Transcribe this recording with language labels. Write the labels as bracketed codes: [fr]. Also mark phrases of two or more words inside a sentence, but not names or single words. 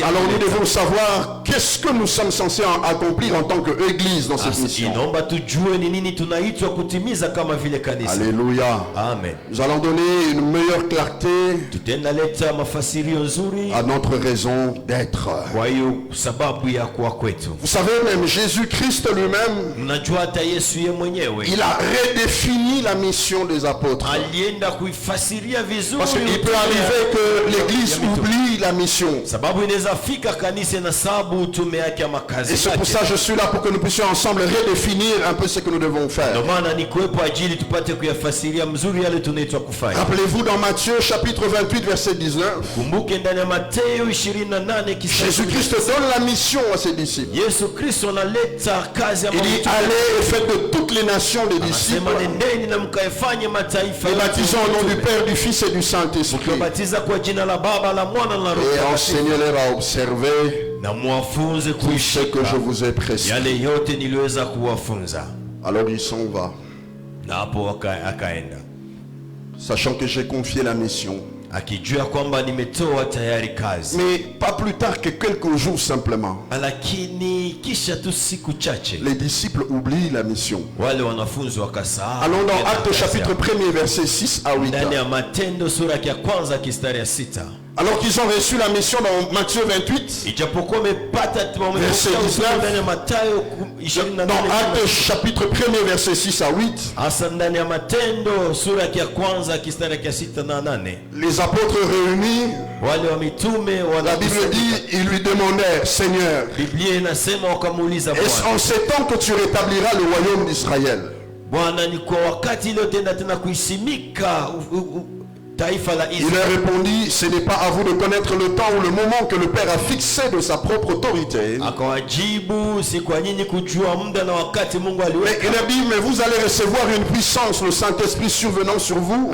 [fr] Alors nous devons savoir qu'est-ce que nous sommes censés accomplir en tant qu'Église dans cette [sw] Sasa [fr] mission. [sw] inaomba tujue ni nini tunaitwa kutimiza kama vile kanisa. [fr] Alléluia. Amen. Nous allons donner une meilleure clarté [sw] Tutaenda leta mafasirio nzuri [fr] à notre raison d'être. [sw] kwa hiyo sababu ya kuwa kwetu. [fr] Vous savez, même Jésus-Christ lui-même, [sw] Mnajua hata Yesu ye mwenyewe [fr] il a redéfini la mission des apôtres. [sw] alienda kuifasiria vizuri. [fr] Parce qu'il peut arriver que l'Église oublie la mission. [sw] Sababu inaweza fika kanisa na sababu utume yake ama kazi [fr] Et c'est pour [sw] yake. [fr] ça que je suis là pour que nous puissions ensemble redéfinir un peu ce que nous devons [sw] Ndio [fr] faire. [sw] maana nikuwepo ajili tupate kuyafasiria mzuri yale tunaitwa kufanya. [fr] Rappelez-vous dans Matthieu chapitre 28 verset 19, [sw] Kumbuke ndani ya Mateo 28 [fr] Jésus-Christ donne la mission à ses disciples. [sw] Yesu Kristo analeta kazi ya [fr] Il dit [sw] mitume. [fr] allez et faites de toutes les nations des disciples, [sw] Anasema nendeni na mkaifanye mataifa [fr] les [sw] yote [fr] baptisant au nom du [sw] mitume. [fr] Père, du Fils et du Saint-Esprit, [sw] Mkiwabatiza kwa jina la Baba, la Mwana na la Roho [fr] et [sw] Mtakatifu. [fr] enseignez-leur à observer [sw] Na muwafunze [fr] tout ce que [sw] kuishika [fr] je vous ai prescrit. [sw] yale yote niliweza kuwafunza. [fr] Alors il s'en va, [sw] Na hapo akaenda [fr] sachant que j'ai confié la mission. [sw] akijua kwamba nimetoa tayari kazi. [fr] Mais pas plus tard que quelques jours simplement, [sw] Lakini kisha tu siku chache [fr] les disciples oublient la mission. [sw] wale wanafunzi wakasahau. [fr] Allons dans [sw] tena [fr] Actes [sw] kazi [fr] chapitre [sw] yao. [fr] 1er verset 6 à 8. [sw] Ndani ya Matendo sura ya kwanza kistari ya 6. [fr] Alors qu'ils ont reçu la mission dans Matthieu 28, [sw] Ijapokuwa wamepata [fr] Verset 19. [sw] ndani ya Mathayo [fr] dans [sw] 28 [fr] Actes chapitre 1er verset 6 à 8, [sw] hasa ndani ya Matendo sura ya kwanza kistari ya 6 na 8, [fr] les apôtres réunis, [sw] wale wa mitume [fr] la Bible [sw] wanakusanyika. [fr] dit, ils lui demandèrent, Seigneur, [sw] Biblia inasema wakamuuliza [fr] est-ce [sw] Bwana, [fr] en ces temps que tu rétabliras le royaume d'Israël? [sw] Bwana, ni kwa wakati ile tena kuisimika taifa la [fr] Il leur [sw] Israeli. [fr] répondit, ce n'est pas à vous de connaître le temps ou le moment que le Père a fixé de sa propre autorité. [sw] Akawajibu, si kwa nyinyi kujua muda na wakati Mungu [fr] Mais il [sw] aliweka. [fr] leur dit, mais vous allez recevoir une puissance, le Saint-Esprit survenant sur vous.